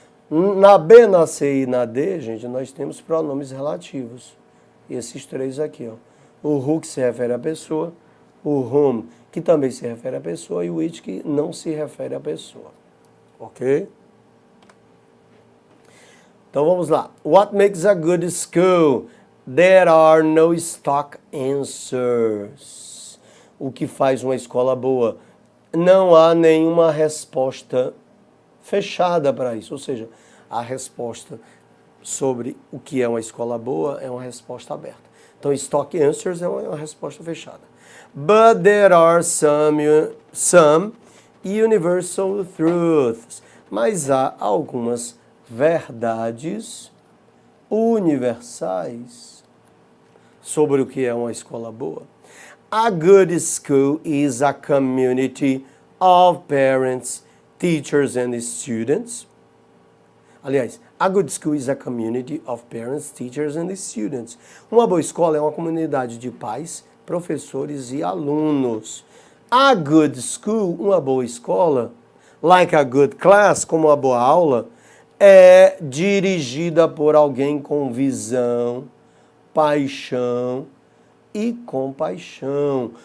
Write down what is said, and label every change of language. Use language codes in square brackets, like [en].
[pt] Na B, na C e na D, gente, nós temos pronomes relativos. Esses três aqui, ó. O who, que se refere à pessoa, o whom, que também se refere à pessoa, e o which, que não se refere à pessoa. Ok? Então vamos lá. [en] What makes a good school? There are no stock answers. [pt] O que faz uma escola boa? Não há nenhuma resposta fechada para isso. Ou seja, a resposta sobre o que é uma escola boa é uma resposta aberta. Então, stock answers é uma resposta fechada. [en] But there are some universal truths. [pt] Mas há algumas verdades universais sobre o que é uma escola boa. [en] A good school is a community of parents, teachers and students. Aliás, a good school is a community of parents, teachers and students. [pt] Uma boa escola é uma comunidade de pais, professores e alunos. [en] A good school, [pt] uma boa escola, [en] like a good class, [pt] como uma boa aula, é dirigida por alguém com visão, paixão e compaixão.